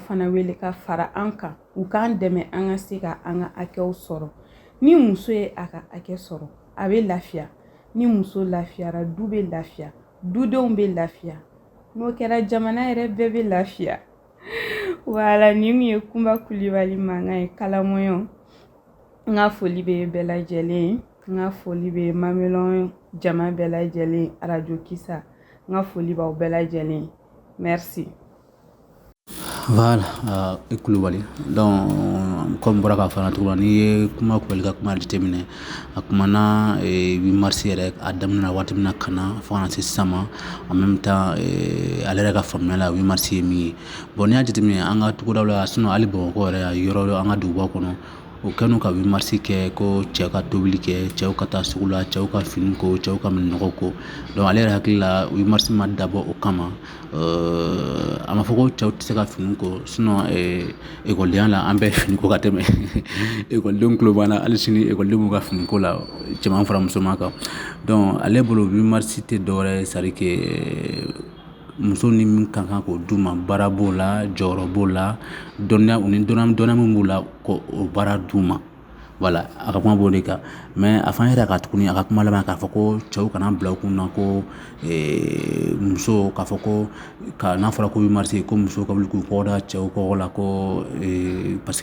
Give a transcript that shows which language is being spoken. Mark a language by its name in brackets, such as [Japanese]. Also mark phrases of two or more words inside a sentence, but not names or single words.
[Bambara] fana wele ka fara an kan u k'an dɛmɛ an ka se ka an ka hakɛw sɔrɔ ni muso ye a ka hakɛ sɔrɔ a bɛ lafiya ni muso lafiyara du bɛ lafiya dudenw bɛ lafiya n'o kɛra jamana yɛrɛ bɛɛ bɛ lafiya voilà ni mun ye Kunba Kulibali mankan ye kalamɔɲɔ n ka foli bɛ bɛɛ lajɛlen n ka foli bɛ Mamelon jama bɛɛ lajɛlen radio Kisa n ka foli b'aw bɛɛ lajɛlen Merci. Voilà, Kulubali. Donc, comme bɔra k'a fɔ an na cogo min na, n'i ye kuma kulubali ka kuma jateminɛ, a kumana 8 mars yɛrɛ a daminɛ na waati min na ka na fo ka na se sisan ma [French] en même temps [Bambara] ale yɛrɛ ka faamuya la 8 mars ye min ye. Bon n'i y'a jateminɛ an ka togodaw la sinon hali Bamakɔ yɛrɛ yɔrɔ dɔ an ka dugubaw kɔnɔ o kɛn'u ka 8 mars kɛ ko cɛw ka tobili kɛ, cɛw ka taa sugu la, cɛw ka fini ko, cɛw ka minɛnɔgɔw ko. Donc ale yɛrɛ hakili la 8 mars ma dabɔ o kama. A ma fɔ ko cɛw tɛ se ka fini ko sinon ekɔlidenya la an bɛɛ fini ko ka tɛmɛ ekɔlidenw tulo b'an na hali sini ekɔliden b'u ka fini ko la cɛman fara musoman kan. Donc ale bolo 8 mars tɛ dɔwɛrɛ ye [French] c'est à dire que [Bambara] muso ni min ka kan k'o d'u ma baara b'o la, jɔyɔrɔ b'o la, dɔnniya u ni dɔnniya min b'u la ko o baara d'u ma. Voilà, a ka kuma b'o de kan mais a fana yɛrɛ ka tuguni a ka kuma laban k'a fɔ ko cɛw kana bila u kun na ko muso k'a fɔ ko n'a fɔra ko 8 mars ko muso ka wuli k'u kɔ da cɛw kɔkɔ la ko parce